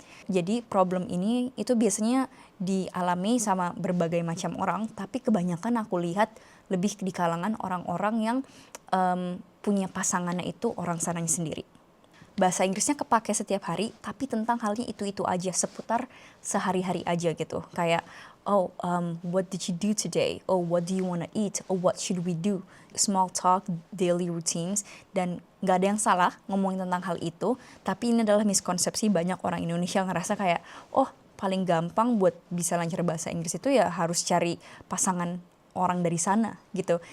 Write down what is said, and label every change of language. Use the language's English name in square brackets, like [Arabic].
[Indonesian] Jadi problem ini itu biasanya dialami sama berbagai macam orang, tapi kebanyakan aku lihat lebih di kalangan orang-orang yang punya pasangannya itu orang sananya sendiri. Bahasa Inggrisnya kepake setiap hari, tapi tentang halnya itu-itu aja, seputar sehari-hari aja gitu. [English] Kayak, what did you do today? Oh, what do you wanna eat? Oh, what should we do? Small talk, daily routines, [Indonesian] dan gak ada yang salah ngomongin tentang hal itu, tapi ini adalah miskonsepsi banyak orang Indonesia ngerasa kayak, oh, paling gampang buat bisa lancar bahasa Inggris itu ya harus cari pasangan orang dari sana gitu.